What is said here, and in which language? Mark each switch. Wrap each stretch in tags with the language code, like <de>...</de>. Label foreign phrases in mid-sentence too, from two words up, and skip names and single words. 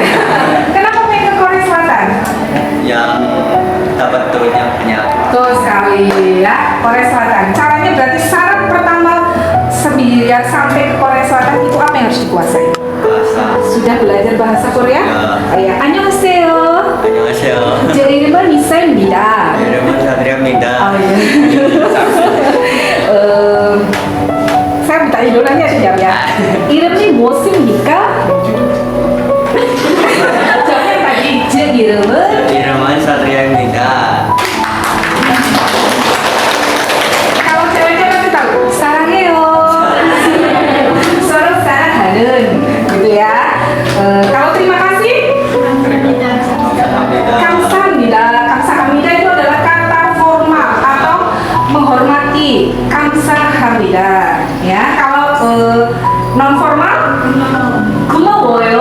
<id>Kenapa pengen ke Korea Selatan? Yang dapat turunnya punya. Betul sekali ya, Korea Selatan. Caranya berarti syarat pertama biar sampai ke Korea Selatan itu apa yang harus dikuasai? Bahasa. Sudah Sudah belajar bahasa Korea? Ya.</id> <ko>안녕하세요. 안녕하세요. 제 이름은 미사입니다. 이름은 사드리아입니다.</ko> <id>Iya. Saya bertanya dulu nanti aku jawab ya.</id> <ko>이름이 무엇입니까?</ko> <id>Jawabnya tadi</id> <ko>제 이름은 이름은 사드리아입니다.</ko> <id>kalau ceweknya pasti tahu 사랑해요.</id> <ko>서로 사랑하는</ko> <id>gitu ya. Kalau terima kasih</id> <ko>감사합니다.</ko> <id>감사합니다. 감사합니다 itu adalah kata formal atau menghormati. 감사합니다. Ya, kalau non formal 고마워요.</id>